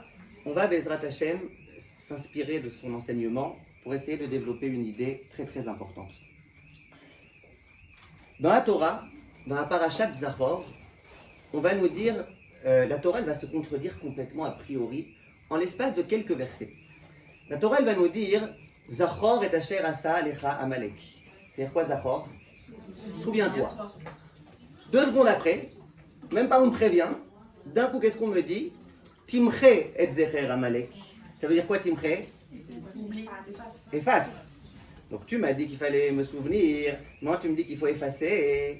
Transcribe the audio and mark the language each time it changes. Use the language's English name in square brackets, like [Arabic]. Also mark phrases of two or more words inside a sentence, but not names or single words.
[French] On va, [Hebrew] בעזרת השם, [French] s'inspirer de son enseignement pour essayer de développer une idée très importante. Dans la Torah, dans la [Hebrew] פרשת זכור, [French] on va nous dire, la Torah elle va se contredire complètement a priori en l'espace de quelques versets. La Torah elle va nous dire [Hebrew] זכור את אשר עשה עליך עמלק. [French] C'est-à-dire quoi Zachor? Souviens-toi. 2 secondes après, même pas on me prévient, d'un coup qu'est-ce qu'on me dit? [Hebrew] תמחה את זכר עמלק. [French] Ça veut dire quoi Timche? Efface. Donc tu m'as dit qu'il fallait me souvenir, moi tu me dis qu'il faut effacer.